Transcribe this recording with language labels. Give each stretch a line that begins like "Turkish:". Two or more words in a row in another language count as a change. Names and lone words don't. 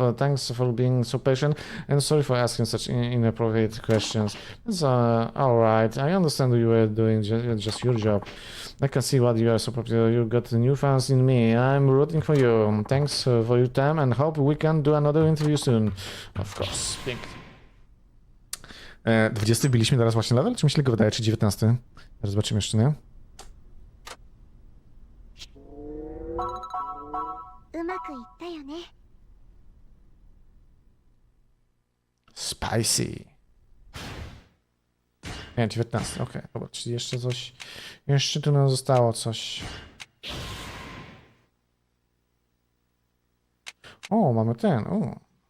English: Thanks for being so patient and sorry for asking such inappropriate questions. It's alright. I understand you were doing just your job. I can see what you are so popular. You got new fans in me. I'm rooting for you. Thanks for your time and hope we can do another interview soon. Of course.
Polish: Pięknie. 20 biliśmy teraz właśnie level? Czy mi się tylko wydaje, czy 19? Teraz zobaczymy jeszcze, nie?
Japanese: うまくいったよね。
Polish: Spicy. Nie, 19, okej. Dobra, czyli jeszcze coś... Jeszcze tu nam zostało coś. O, mamy ten, o.